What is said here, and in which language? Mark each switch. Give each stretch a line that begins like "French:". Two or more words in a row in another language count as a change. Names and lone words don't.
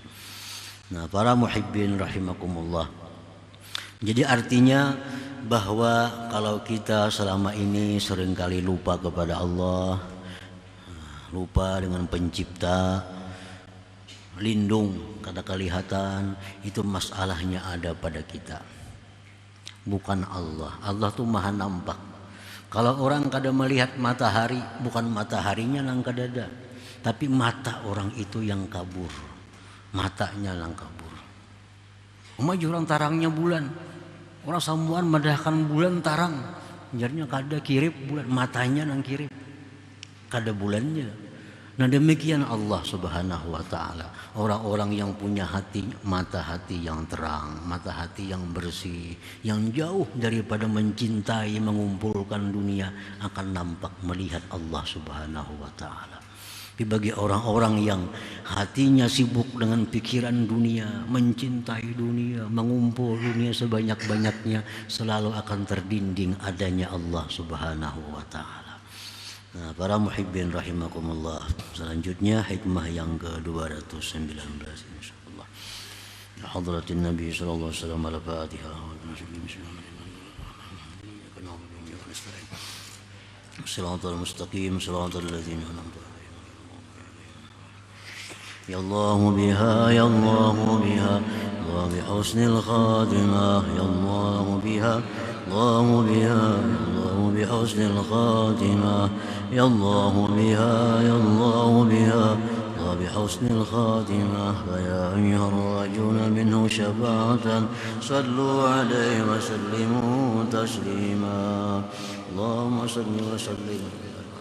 Indonesian: Nah, para
Arabic: محبين رحمكم الله.
Indonesian: Jadi artinya bahwa kalau kita selama ini seringkali lupa kepada Allah, lupa dengan pencipta, lindung kada kelihatan, itu masalahnya ada pada kita, bukan Allah. Allah tuh maha nampak. Kalau orang kada melihat matahari, bukan mataharinya yang kada ada, tapi mata orang itu yang kabur, matanya yang kabur.
Banjar: Orang tarangnya bulan, orang sambuan madahkan bulan tarang, jadinya kada kirip bulan, matanya nang kirip, kada bulannya.
Indonesian: Nah, demikian
Arabic: الله سبحانه وتعالى.
Indonesian: Orang-orang yang punya hati, mata hati yang terang, mata hati yang bersih, yang jauh daripada mencintai mengumpulkan dunia, akan nampak melihat
Arabic: الله سبحانه وتعالى.
Indonesian: Tapi bagi orang-orang yang hatinya sibuk dengan pikiran dunia, mencintai dunia, mengumpul dunia sebanyak-banyaknya, selalu akan terdinding adanya
Arabic: الله سبحانه وتعالى.
Indonesian: Nah, para
Arabic: محبين رحمكم الله,
Indonesian: selanjutnya hikmah yang ke-219 insyaallah.
Arabic: حضرة النبي صلى الله عليه وسلم الفاتحة. صراط المستقيم صراط الذين أنعمت يا الله بها يا الله بها الله بحسن الخاتمة يا الله بها الله بها الله بحسن الخاتمة يا الله بها يا الله بها الله بحسن الخاتمة فيا أيها الراجون منه شفاعة صلوا عليه وسلموا تسليما اللهم صل وسلم